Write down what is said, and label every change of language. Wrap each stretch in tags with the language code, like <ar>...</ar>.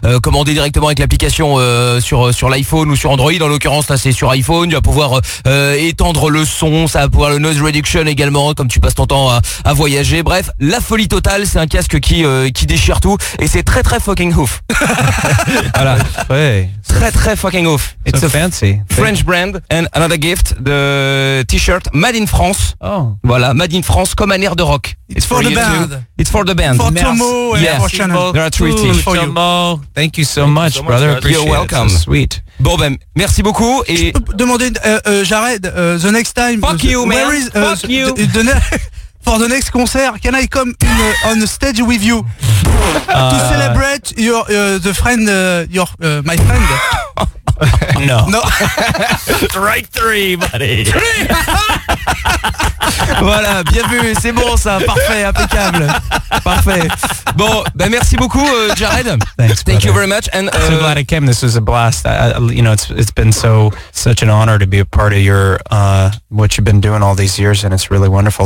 <fr>Commander directement avec l'application sur l'iPhone ou sur Android, en l'occurrence là c'est sur iPhone. Il va pouvoir étendre le son, ça va pouvoir le noise reduction également, comme tu passes ton temps à voyager. Bref, la folie totale, c'est un casque qui déchire tout et c'est très très fucking ouf. Voilà, très très fucking ouf.</fr> <en>It's so fancy. French brand and another gift, the t-shirt Made in France. Oh.</en> <fr>Voilà, Made in France comme un air de rock.</fr> <en>It's for the band. Too. It's for the band. For Tomo and Shannon. There are three teams. For Tomo. Thank you so much, brother. Appreciate you're welcome. It. So sweet.</en> <fr>Bon ben, merci beaucoup. Et je peux demander, Jared,</fr> <en>the next time. Fuck you, man. Where is, fuck you. For the next concert, can I come on the stage with you? celebrate your the friend your my friend. No. No. Strike three, buddy. Three.</en> <fr>Voilà, bien vu, c'est bon ça, parfait, impeccable. Parfait. Bon, ben merci beaucoup Jared.</fr> <en>Thanks, thank you very much and so glad I came. This was a blast. You know, it's been so such an honor to be a part of your what you've been doing all these years and it's really wonderful.</en>